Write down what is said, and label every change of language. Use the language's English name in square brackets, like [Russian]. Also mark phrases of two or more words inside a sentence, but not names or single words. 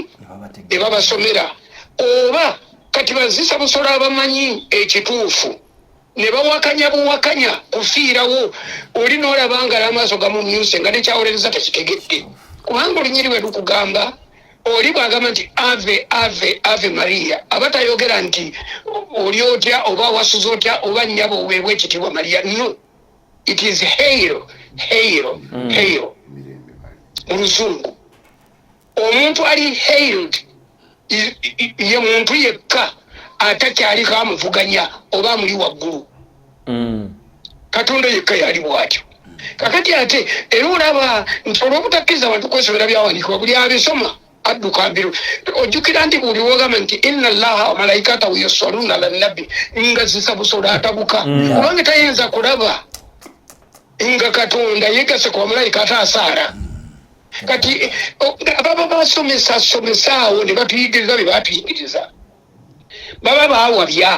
[Ganda] Ne babasomera oba kati bazisa busolo abamanyi ekituufu ne bawakanya buwakanya kufiirawo oli n'olabanga n'amaaso gamumyuse nga nekyawulereza tekitegedde. Kubanga olunyiri we lukugamba oli bwagamba nti ave ave ave Maria abatayogera nti oli otya oba wasuza otya oba nnyabo oweebwa ekitiibwa Maria. [English] No, it is hail hail hail [Ganda] mu Luzungu. Omuntu ali hailed ye muntu yekka atakyaliko amuvuganya oba amuli waggulu. Katonda yekka yali bw'atyo. Kakati ate era olaba nti olw'obutakkiriza abantu kwesomera byawandiikibwa buli abisoma adduka mbiru. Ojjukira nti buli wogamba nti [Arabic] إن الله وملائكته يصلون على النبي [Ganda] nga zisa busolo atabuka kubanga tayinza kulaba nga Katonda yegase ku bamalayika ate asaara. Kati baba basomesa awo ne batuyigiriza bye batuyigiriza baba baawabya.